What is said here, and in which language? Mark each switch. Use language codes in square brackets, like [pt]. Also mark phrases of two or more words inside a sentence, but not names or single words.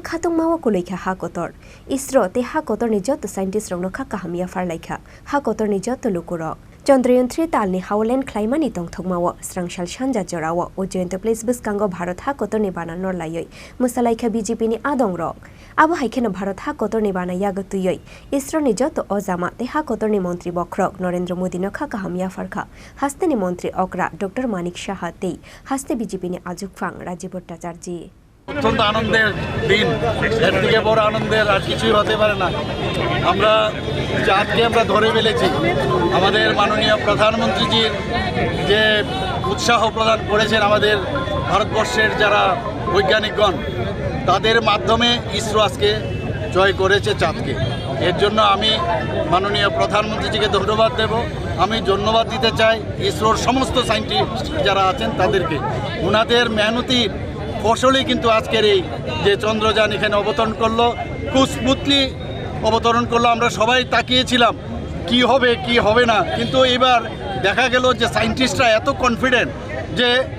[trp] Khatung Mawa Kuleikha Hakotor ISRO te Hakotorni Jotto scientist rongno Khakaham Yapharkha Hakotorni Jotto lukurok Chandrayaan 3 talni hawlen klaimani tongthokmawo srangsal chanja jorawo Ojama place buskango Bharat Hakotorni bananor layoi musalaikha BJP ni adongrok abo haikena Bharat Hakotorni banaya gotuyoi ISRO ni Jotto Ojama te Hakotorni Mantri Bokhorokno Narendra Modi no Khakaham Yapharkha hasteni Mantri okra Dr.Manik Saha te haste BJP ni ajukfang Rajiv Bhattacharji [bn] অত্যন্ত আনন্দের দিন এর থেকে বড় আনন্দের আর কিছুই হতে পারে না আমরা চাঁদকে আমরা ধরে ফেলেছি আমাদের মাননীয় প্রধানমন্ত্রীজির যে উৎসাহ প্রদান করেছেন আমাদের ভারতবর্ষের যারা বৈজ্ঞানিকগণ তাদের মাধ্যমে ইসরো আজকে জয় করেছে চাঁদকে এর জন্য আমি মাননীয় প্রধানমন্ত্রীজিকে ধন্যবাদ দেব আমি ধন্যবাদ দিতে চাই ইসরোর সমস্ত সায়েন্টিস্ট যারা আছেন তাদেরকে ওনাদের মেহনতির ফসলেই কিন্তু আজকের এই যে চন্দ্রযান এখানে অবতরণ করলো খুব স্মুথলি অবতরণ করলো আমরা সবাই তাকিয়েছিলাম কি হবে কি হবে না কিন্তু এবার দেখা গেল যে সায়েন্টিস্টরা এত কনফিডেন্ট যে